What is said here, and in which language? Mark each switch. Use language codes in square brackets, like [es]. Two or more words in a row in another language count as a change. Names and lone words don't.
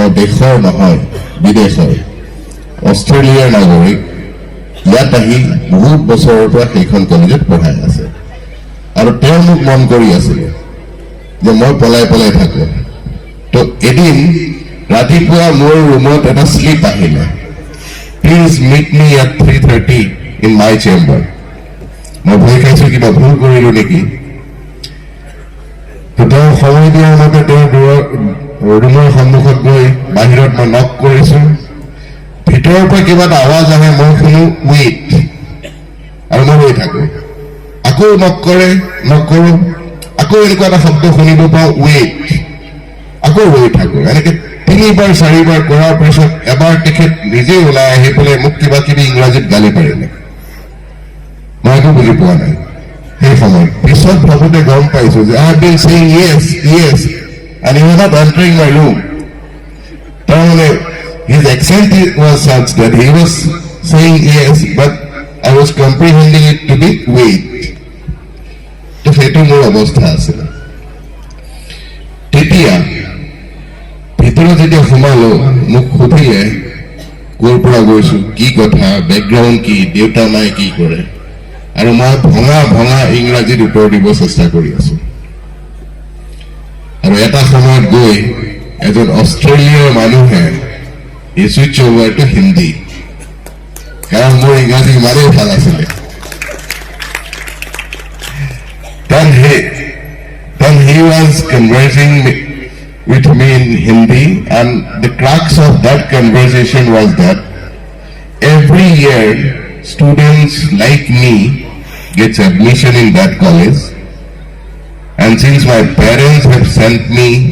[as] দেশৰ নহয় বিদেশৰ অষ্ট্ৰেলিয়াৰ নাগৰিক ইয়াত আহি বহুত বছৰৰ পৰা সেইখন কলেজত পঢ়াই আছে আৰু তেওঁ মোক মন কৰি আছিল যে মই পলাই পলাই থাকো তো এদিন ৰাতিপুৱা মোৰ ৰুমত এটা স্লিপ আহিলে [en] please meet me at 3:30 in my chamber [as] মই ভয় খাইছো কিবা ভুল কৰিলো নেকি তো তেওঁ সময় দিয়াৰ মতে তেওঁ ৰুমৰ সন্মুখত গৈ বাহিৰত মই নক কৰিছো ভিতৰৰ পৰা কিবা এটা আৱাজ আহে মই শুনো ৱেইট আৰু মই ৰৈ থাকো আকৌ নক কৰো আকৌ এনেকুৱা এটা শব্দ শুনিব পাওঁ ৱেইট আকৌ ৰৈ থাকো এনেকে 3বাৰ 4বাৰ কৰাৰ পিছত এবাৰ তেখেত নিজে ওলাই আহি পেলাই মোক কিবা কিবি ইংৰাজীত গালি পাৰিলে মই একো বুজি পোৱা নাই সেই সময়ত পিছত ভাবোতে গম পাইছো যে [en] I have been saying yes and he was not entering my room [as] তাৰমানে [en] his accent was such that he was saying yes but I was comprehending it to be wait [as] তো সেইটো মোৰ অৱস্থা আছিল তেতিয়া ভিতৰত যেতিয়া সোমালো মোক সুধিলে ক'ৰ পৰা গৈছো কি কথা বেকগ্ৰাউণ্ড কি দেউতা নাই কি কৰে আৰু মই ভঙা ভঙা ইংৰাজীত উত্তৰ দিব চেষ্টা কৰি আছো আৰু এটা সময়ত গৈ এজন অষ্ট্ৰেলিয়াৰ মানুহে [en] switch over to Hindi [as] কাৰণ মোৰ ইংৰাজী ইমানেই ভাল আছিলে [en] then he was conversing with me in Hindi and the crux of that conversation was that every year students like me gets admission in that college and since my parents have sent me